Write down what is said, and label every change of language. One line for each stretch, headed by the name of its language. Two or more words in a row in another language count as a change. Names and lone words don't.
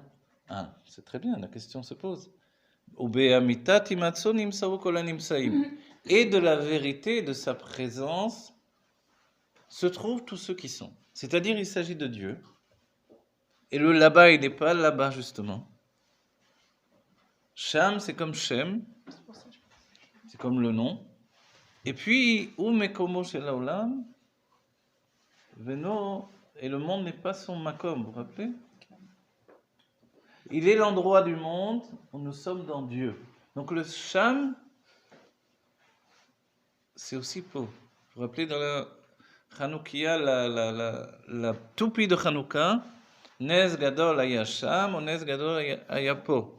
French: Ah, c'est très bien, la question se pose. Et de la vérité de sa présence se trouvent tous ceux qui sont. C'est-à-dire, il s'agit de Dieu. Et le là-bas, il n'est pas là-bas, justement. Sham, c'est comme Shem. C'est comme le nom. Et puis,
Hebrew: ומקומו של העולם,
French: Veno, et le monde n'est pas son makom, vous vous rappelez? Il est l'endroit du monde où nous sommes dans Dieu. Donc le Sham, c'est aussi Po. Vous vous rappelez dans la Hanoukia, la toupie de Hanouka,
Hebrew: נס גדול היה שם,
French: ou
Hebrew: נס גדול היה פה.